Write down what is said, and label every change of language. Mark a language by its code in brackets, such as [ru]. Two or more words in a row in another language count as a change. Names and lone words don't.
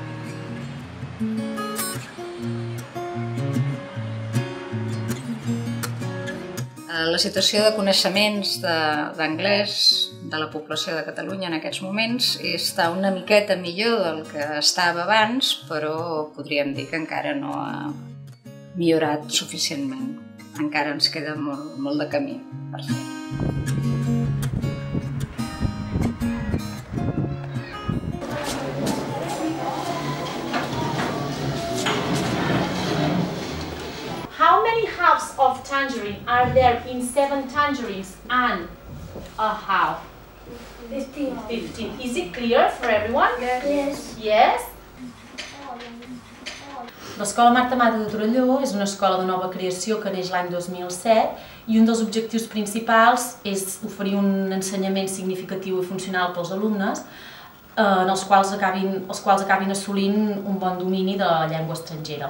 [ca] La situació de coneixements d'anglès de la població de Catalunya en aquests moments està una miqueta millor del que estava abans, però podríem dir que encara no ha millorat suficientment. Encara ens queda molt de camí per fer. [en] How many halves of tangerine are there in 7 tangerines and a half? 15. 15. Is it clear for everyone? Yes. Yes? [ca] L'Escola Marta Mata de Torelló és una escola de nova creació que neix l'any 2007 i un dels objectius principals és oferir un ensenyament significatiu i funcional pels alumnes els quals acabin assolint un bon domini de la llengua estrangera.